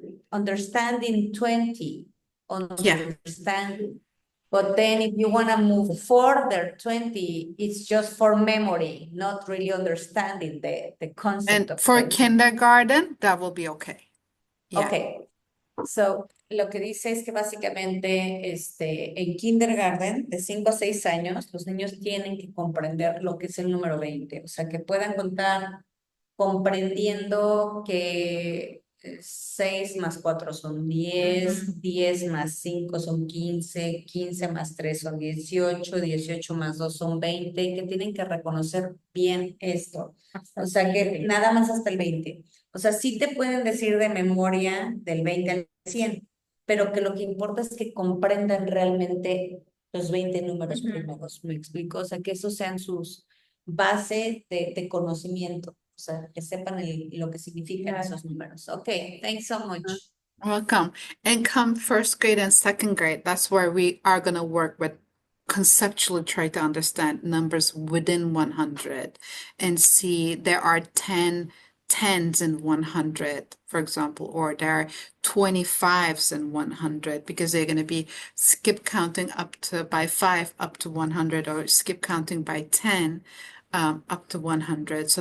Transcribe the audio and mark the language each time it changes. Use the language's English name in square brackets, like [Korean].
[English] understanding 20, Yeah. understanding. But then if you want to move further 20, it's just for memory, not really understanding the concept And of for 20. kindergarten, that will be okay. Yeah. Okay. [Spanish] So, lo que dice es que básicamente en kindergarten, de 5 a 6 años, los niños tienen que comprender lo que es el número 20, o sea, que puedan contar comprendiendo que 6 más 4 son 10, 10 más 5 son 15, 15 más 3 son 18, 18 más 2 son 20, y que tienen que reconocer bien esto. O sea, que nada más hasta el 20. O sea, sí te pueden decir de memoria del 20 al 100, pero que lo que importa es que comprendan realmente los 20 números primeros, ¿me explico? O sea, que esos sean sus base de conocimiento, o sea, que sepan lo que significan esos números. [English] Ok, thanks so much. Welcome. And come first grade and second grade, that's where we are going to work with conceptually try to understand numbers within 100 and see there are 10 tens in 100, for example, or there are 25s in 100 because they're going to be skip counting up to by 5 up to 100 or skip counting by 10 up to 100.